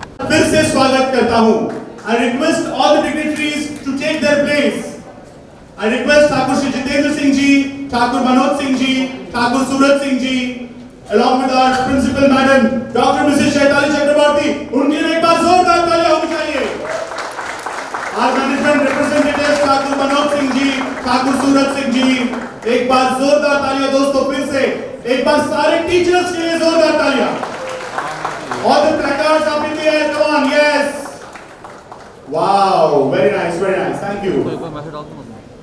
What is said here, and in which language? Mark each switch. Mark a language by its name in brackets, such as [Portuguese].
[Hindi] फिर से स्वागत करता हूं. [English] I request all the dignitaries to take their place. I request Thakur Shri Jitendra Singh ji, Thakur Manoj Singh ji, Thakur Surat Singh ji, along with our principal madam, Dr. Mrs. Shaitali Chakraborty. [Hindi] उनके लिए एक बार जोरदार तालियां होनी चाहिए. [English] Our management representatives, [Hindi] Thakur Manoj Singh ji, Thakur Surat Singh ji, एक बार जोरदार तालियां दोस्तों. फिर से एक बार सारे टीचर्स के लिए जोरदार तालियां. [English] All the placards up in the air, come on, yes. Wow, very nice, thank you. [Hindi] तो एक बार मैसेज डाल दो ना.